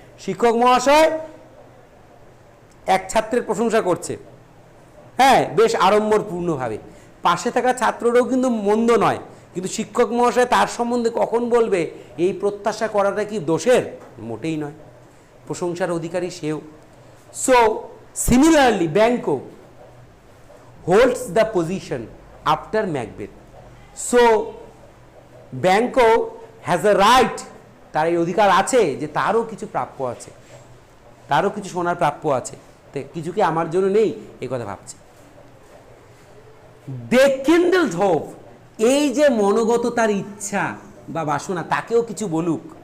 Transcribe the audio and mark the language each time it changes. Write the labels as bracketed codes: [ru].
[bn] শিক্ষক মহাশয় এক ছাত্রের প্রশংসা করছে, হ্যাঁ, বেশ আড়ম্বরপূর্ণভাবে। পাশে থাকা ছাত্ররাও কিন্তু মন্দ নয়, কিন্তু শিক্ষক মহাশয় তার সম্বন্ধে কখন বলবে এই প্রত্যাশা করাটা কি দোষের? মোটেই নয়। প্রশংসার অধিকারী সেও। [en] So similarly Banco holds the position after Macbeth. So Banco has a right, [bn] তার এই অধিকার আছে যে তারও কিছু প্রাপ্য আছে, তারও কিছু সোনার প্রাপ্য আছে, কিছু কি আমার জন্য নেই এই কথা ভাবছে। [en] They kindled hope, [bn] এই যে মনোগত তার ইচ্ছা বা বাসনা তাকেও কিছু বলুক।